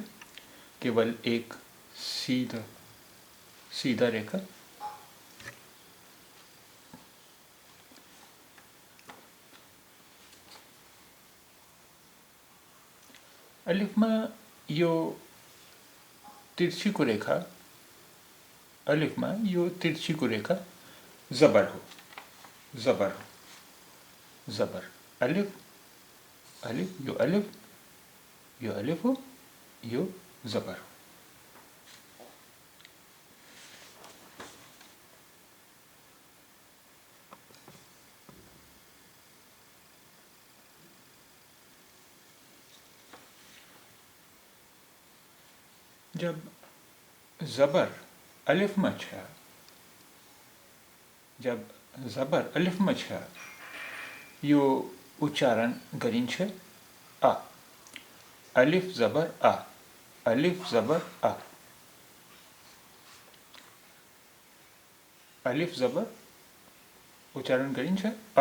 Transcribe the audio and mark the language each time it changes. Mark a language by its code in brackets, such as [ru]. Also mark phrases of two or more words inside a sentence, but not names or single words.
[hi] केवल एक सीधा रेखा। [ne] अलिफमा यो तिर्छीको रेखा जबर हो। जबर अलिफ यो अलिफ हो, यो जबर हो। [hi] जब जबर अलिफ में [ne] छ यो उच्चारण गरिन्छ आ। अलिफ जबर आ। अलिफ जबर आ। अलिफ जबर उच्चारण गरिन्छ आ।